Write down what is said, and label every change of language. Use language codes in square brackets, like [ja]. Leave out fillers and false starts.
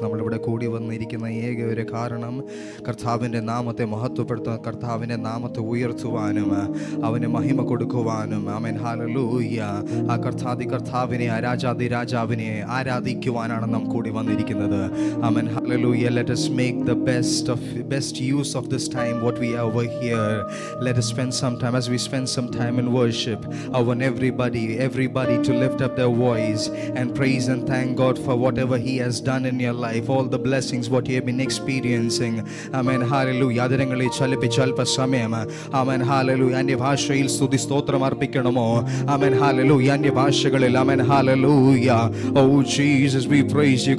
[ml] നമ്മളിവിടെ കൂടി വന്നിരിക്കുന്ന ഏക ഒരു കാരണം കർത്താവിൻ്റെ നാമത്തെ മഹത്വപ്പെടുത്താൻ, കർത്താവിൻ്റെ നാമത്തെ ഉയർത്തുവാനും അവന് മഹിമ കൊടുക്കുവാനും. ആമേൻ. ഹല്ലേലൂയ. ആ കർത്താവിനെ, ആ രാജാവിനെ ആരാധിക്കുവാനാണ് നാം കൂടി വന്നിരിക്കുന്നത്. ആമേൻ. Hallelujah. [en] Let us make the best use of this time what we are over here. Let us spend some time, as we spend some time in worship, I want everybody to lift up their voice and praise and thank God for whatever He has done in your life, all the blessings what you have been experiencing. Amen. Hallelujah. [ml] അതിരങ്ങളെ ചലിപ്പിച്ച് അല്പസമയം amen hallelujah അന്യഭാഷയിൽ സ്തുതി സ്തോത്രം അർപ്പിക്കണമോ? Amen hallelujah. അന്യഭാഷകളിൽ amen hallelujah. [en] Oh Jesus we praise you.